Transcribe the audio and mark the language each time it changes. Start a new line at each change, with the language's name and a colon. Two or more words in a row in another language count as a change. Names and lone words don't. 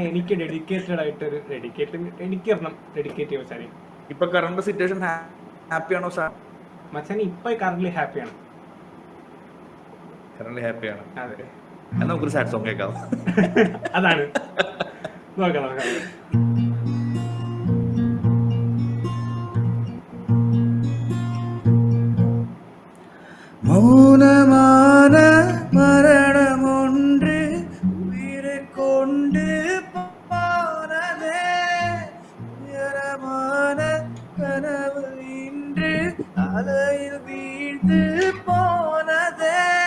Malayalam: എനിക്ക് ഡെഡിക്കേറ്റഡ് ആയിട്ടൊരു എനിക്ക് ഡെഡിക്കേറ്റ് ചെയ്യും മച്ചാനെ. ഇപ്പൊ
English: current situation
Malayalam: ഹാപ്പിയാണോ സാർ? മച്ചാനെ ഇപ്പൊ കറന്റ് ഹാപ്പിയാണ്. കറന്റ് ഹാപ്പിയാണ്. അതെ. എന്നാ നമുക്കൊരു
English: sad song
Malayalam: കേൾക്കാം. അതാണ് നോക്കാം നോക്കാം.
Tamil: மௌனமான மரணம் ஒன்று உயிரை கொண்டு போனதே, உயரமான கனவு இன்று அலையில் வீழ்ந்து போனதே,